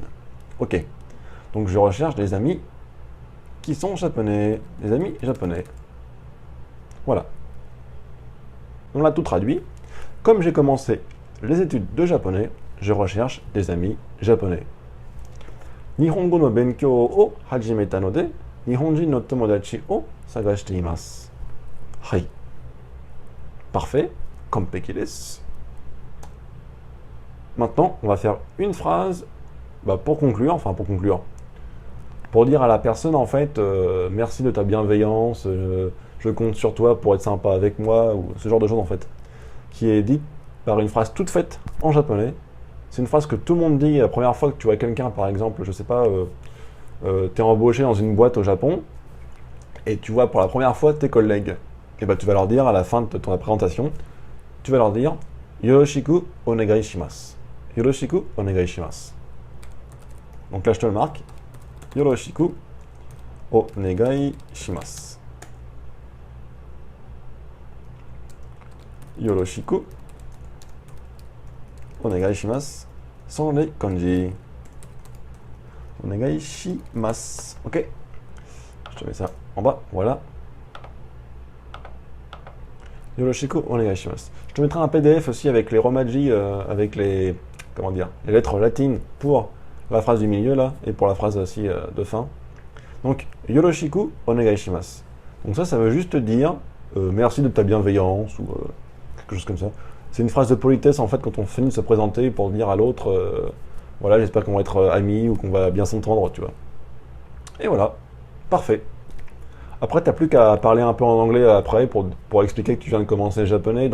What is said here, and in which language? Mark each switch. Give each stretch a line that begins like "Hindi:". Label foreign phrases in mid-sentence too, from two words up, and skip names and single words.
French: Ok. Donc, je recherche des amis qui sont japonais. Des amis japonais. Voilà. On l'a tout traduit. Comme j'ai commencé les études de japonais, je recherche des amis japonais.
Japanese: 日本語の勉強を始めたので、日本人の友達を探しています. Hai. Parfait. 完璧です.
French: Maintenant, on va faire une phrase pour conclure, pour dire à la personne, en fait, merci de ta bienveillance, je compte sur toi pour être sympa avec moi, ou ce genre de choses, en fait, qui est dit par une phrase toute faite en japonais. C'est une phrase que tout le monde dit la première fois que tu vois quelqu'un, par exemple, je sais pas, t'es embauché dans une boîte au Japon, et tu vois pour la première fois tes collègues. Et tu vas leur dire à la fin de ton présentation, tu vas leur dire
Japanese: よろしくお願いします. よろしくお願いします.
French: Donc là, je te le marque.
Japanese: よろしくお願いします. よろしくお願いします.
French: Sont les kanji.
Japanese: お願いします.
French: Ok. Je te mets ça en bas. Voilà.
Japanese: よろしくお願いします.
French: Je te mettrai un PDF aussi avec les romaji, avec les, les lettres latines pour la phrase du milieu là, et pour la phrase aussi de fin. Donc,
Japanese: よろしくお願いします.
French: Donc ça veut juste dire merci de ta bienveillance ou quelque chose comme ça. C'est une phrase de politesse en fait quand on finit de se présenter pour dire à l'autre voilà, j'espère qu'on va être amis ou qu'on va bien s'entendre, tu vois. Et voilà, parfait. Après, t'as plus qu'à parler un peu en anglais après pour expliquer que tu viens de commencer le japonais.